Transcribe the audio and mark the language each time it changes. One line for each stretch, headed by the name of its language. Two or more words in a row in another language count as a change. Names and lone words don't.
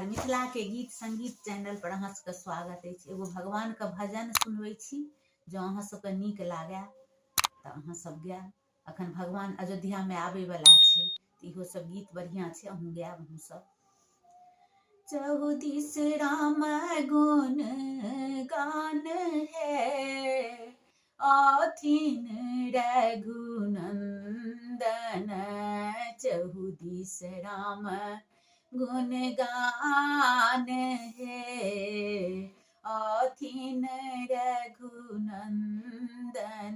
Maithili: मिथिला के गीत संगीत चैनल पर अहाँ सबके स्वागत है। एगो भगवान का भजन सुनबै छी, जो अहाँ सबके नीक लागे तऽ अहाँ सब गायब। अखन भगवान अयोध्या में आबे वाला छै, इहो सब गीत बढ़िया छै, अहूँ गायब। हम सब चहुदिस राम गुण गान है, आथिन रघुनंदन। चहुदिस राम गुण गान है, आथिन रघुनंदन।